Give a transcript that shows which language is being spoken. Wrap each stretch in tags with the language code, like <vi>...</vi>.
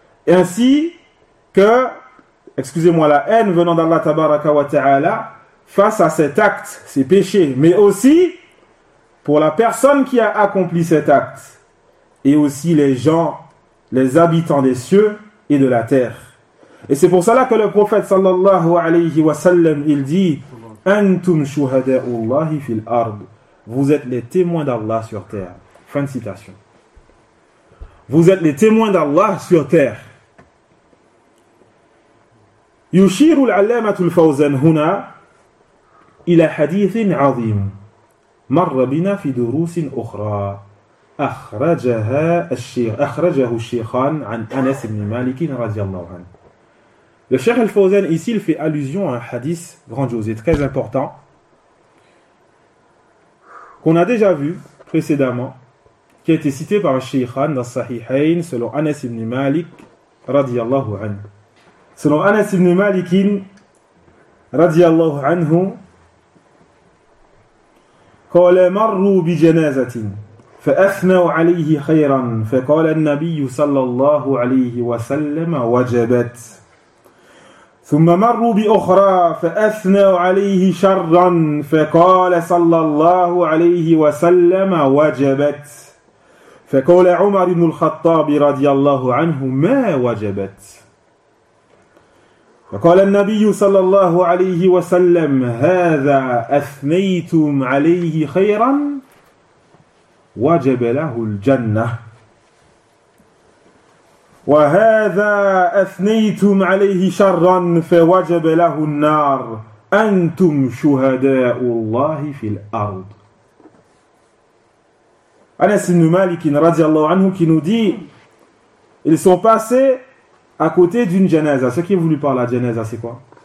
<fr>Ainsi, la haine venant d'Allah tabaraka wa ta'ala face à cet acte, ces péchés, mais aussi pour la personne qui a accompli cet acte, et aussi les gens, les habitants des cieux et de la terre. Et c'est pour cela que le prophète sallallahu alayhi wa sallam, il dit «</fr> <ar>Antum shuhada'ullahi fil ard</ar> <fr>» Vous êtes les témoins d'Allah sur terre. Fin de citation. Vous êtes les témoins d'Allah sur terre.</fr> <ar>يشير العلامة الفوزان هنا إلى حديث عظيم مر بنا في دروس أخرى أخرجها الشيخ أخرجه الشيخان عن أنس بن مالك رضي الله عنه.</ar> <fr>Le Cheikh Al-Fawzan ici il fait allusion à un hadith grandiose et très important qu'on a déjà vu précédemment, qui a été cité par un Cheikhan dans Sahihain selon Anas ibn Malik</fr> <ar>رضي الله عنه. Selon Anas ibn Malik, radiallahu anhu, قال مروا بجنازة فأثنوا عليه خيرا فقال النبي صلى الله عليه وسلم وجبت ثم مروا بأخرى فأثنوا عليه شرا فقال صلى الله عليه وسلم وجبت فقال عمر بن الخطاب رضي الله عنه ما وجبت فقال النبي صلى الله عليه وسلم هذا أثنيتم عليه خيرا وجب له الجنة وهذا أثنيتم عليه شرا فوجب له النار أنتم شهداء الله في الأرض. أنس بن مالك رضي الله عنه</ar> <fr>qui nous dit ils sont passés à côté d'une genèse. Ce qui est voulu par la genèse, c'est quoi?</fr>